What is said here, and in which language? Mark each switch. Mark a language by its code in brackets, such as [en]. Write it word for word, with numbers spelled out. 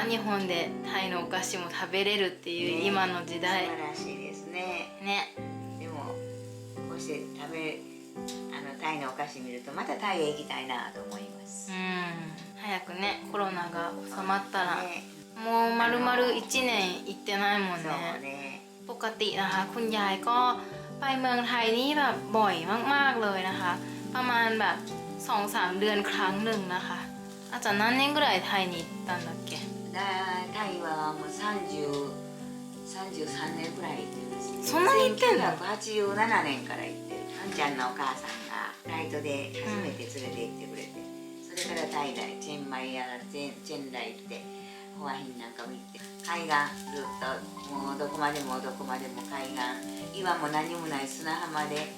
[ja] 日本でタイのお菓子も食べれるっていう今の時代。素晴らしいですね。ね。でもこうして食べあのタイのお菓子見るとまたタイへ行きたいなと思います。うん。早くねコロナが収まったら、ね、もう丸々いちねん行ってないもんね。そうね。 [th] ปกตินะคะคุณยายก็ไปเมืองไทยนี่แบบบ่อยมากๆเลยนะคะประมาณแบบ สองถึงสาม เดือนครั้งหนึ่งนะคะอาจารย์ [ja] 何年ぐらいタイに行ったんだっけタイはもうさんじゅう、さんじゅうさんねんくらい行ってますそんなに行ってんのせんきゅうひゃくはちじゅうななねんから行ってるあんちゃんのお母さんがフライトで初めて連れて行ってくれて、うん、それからタイだチェンマイやらチェン、チェンライ行ってホアヒンなんか見て海岸ずっともうどこまでもどこまでも海岸岩も何もない砂浜で、